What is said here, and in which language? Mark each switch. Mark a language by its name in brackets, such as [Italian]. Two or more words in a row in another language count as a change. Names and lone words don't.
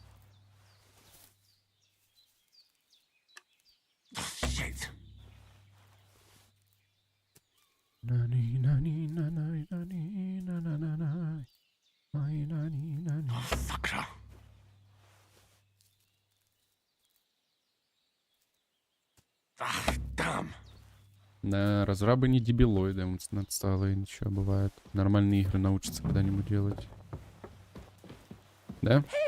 [English] Shit. [Japanese] 何、何、何、何、何、何、何、何、何. [English] Oh, fucker. [Russian] Да, разрабы не дебилоиды, надсталые, ничего, бывает. Нормальные игры научатся когда-нибудь делать. Да?